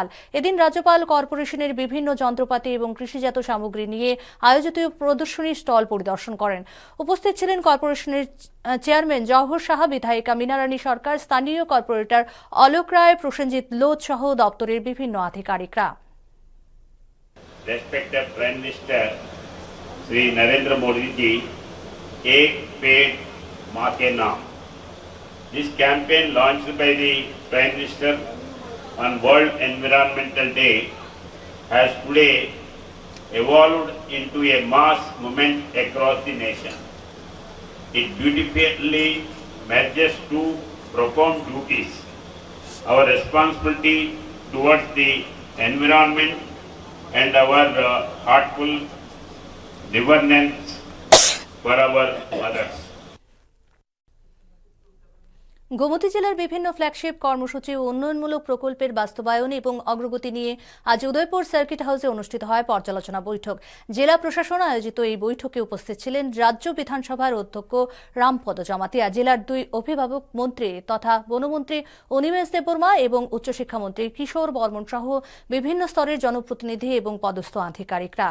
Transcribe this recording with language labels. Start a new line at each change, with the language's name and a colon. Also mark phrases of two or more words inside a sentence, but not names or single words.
Bangla: এদিন রাজ্যপাল কর্পোরেশনের বিভিন্ন যন্ত্রপাতি এবং কৃষিজাত সামগ্রী নিয়ে আয়োজিত প্রদর্শনী স্টল পরিদর্শন করেন। উপস্থিত ছিলেন কর্পোরেশনের চেয়ারম্যান জওহর সাহা, বিধায়িকা মীনারানী সরকার, স্থানীয় কর্পোরেটর অলোক রায়, প্রসেনজিৎ লোধ সহ দপ্তরের বিভিন্ন আধিকারিকরা।
English: Respected Prime Minister Shri Narendra Modi ji, Ek Ped Maa Ke Naam. This campaign launched by the Prime Minister on World Environmental Day has today evolved into a mass movement across the nation. It beautifully merges two profound duties: our responsibility towards the environment and our heartful reverence for our mothers.
Bangla: গোমতী জেলার বিভিন্ন ফ্ল্যাগশিপ কর্মসূচি ও উন্নয়নমূলক প্রকল্পের বাস্তবায়ন এবং অগ্রগতি নিয়ে আজ উদয়পুর সার্কিট হাউসে অনুষ্ঠিত হয় পর্যালোচনা বৈঠক। জেলা প্রশাসন আয়োজিত এই বৈঠকে উপস্থিত ছিলেন রাজ্য বিধানসভার অধ্যক্ষ রামপদ জমাতিয়া, জেলার দুই অভিভাবক মন্ত্রী তথা বনমন্ত্রী অনিমেষ দেববর্মা এবং উচ্চশিক্ষামন্ত্রী কিশোর বর্মন সহ বিভিন্ন স্তরের জনপ্রতিনিধি এবং পদস্থ আধিকারিকরা।